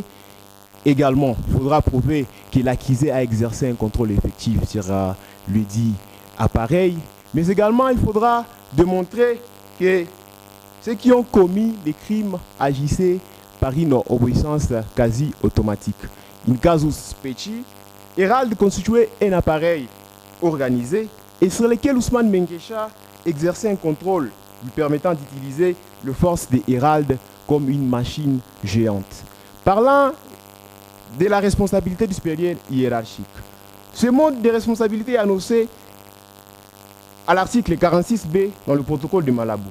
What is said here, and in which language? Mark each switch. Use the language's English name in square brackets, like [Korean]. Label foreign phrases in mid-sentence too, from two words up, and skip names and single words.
[French] Également, il faudra prouver que l'accusé a exercé un contrôle effectif sur le dit appareil. Mais également, il faudra démontrer que ceux qui ont commis les crimes agissaient par une obéissance quasi automatique. [Latin] In casus specie, [French] Hérald constituait un appareil organisé et sur lequel Ousmane Mengesha exerçait un contrôle lui permettant d'utiliser les forces de Hérald comme une machine géante. Parlant de la responsabilité du supérieur hiérarchique, ce mode de responsabilité est annoncé à l'article 46B dans le protocole de Malabo.